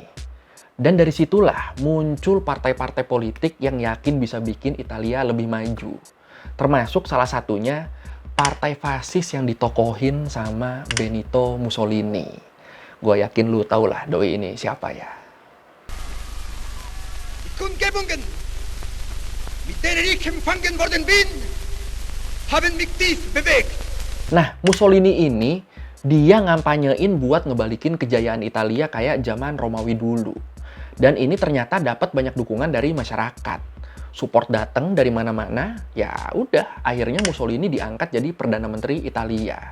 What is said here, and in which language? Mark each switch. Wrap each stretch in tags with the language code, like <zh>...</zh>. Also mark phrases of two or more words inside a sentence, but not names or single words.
<id>Dan dari situlah muncul partai-partai politik yang yakin bisa bikin Italia lebih maju. Termasuk salah satunya partai fasis yang ditokohin sama Benito Mussolini. Gue yakin lu tau lah doi ini siapa ya.</id> <de>Kundgebungen, mit denen ich empfangen worden bin, haben mich tief bewegt.</de> <id>Nah, Mussolini ini dia ngampanyein buat ngebalikin kejayaan Italia kayak zaman Romawi dulu. Dan ini ternyata dapat banyak dukungan dari masyarakat. Support datang dari mana-mana, ya udah akhirnya Mussolini diangkat jadi Perdana Menteri Italia.</id>